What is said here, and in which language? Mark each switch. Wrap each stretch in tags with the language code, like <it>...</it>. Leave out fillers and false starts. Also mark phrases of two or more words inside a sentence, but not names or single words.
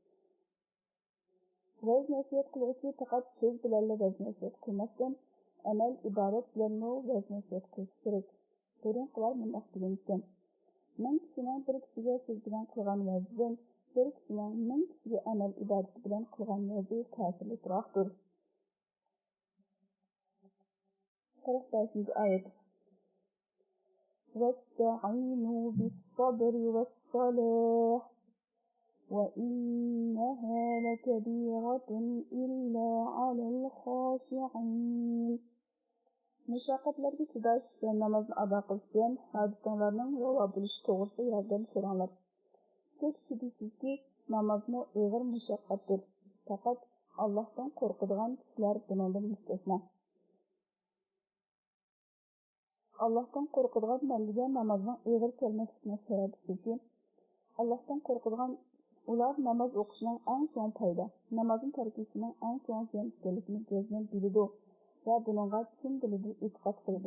<uz>Vaz nasihat qiluvchi faqat so'z bilan vaz nasihat qilmasdan, amal ibodat bilan vaz nasihat qilish kerak. Burun qilar bunday degan ekan. Men kishining bir kishiga so'z bilan qilgan vazdan bir kishining ming kishiga amal ibodati bilan qilgan vazi ta'sirliroqdir. 45 oyat.</uz> <ar>واستعينوا بالصبر والصلاة وإنها لكبيرة إلا على الخاشعين.</ar> <uz>Müşaqqatlarga chidash va namozni ado qilishdan hodisalarning ravo bo'lishi to'g'risida yordam so'ranglar. Hech shubhasizki, namozni og'ir mushaqqatdir. Faqat Allohdan qo'rqadigan kishilar bundan mustasno. Allohdan qo'rqadigan bandaga namozning og'ir kelmasligining sababi Allohdan qo'rqadigan ular namoz o'qishning eng so'ng foyda, namozning tarkishining eng so'ng ziyon ekanligini o'zlari biladi va bunga chin dilida e'tiqod qiladi.</uz>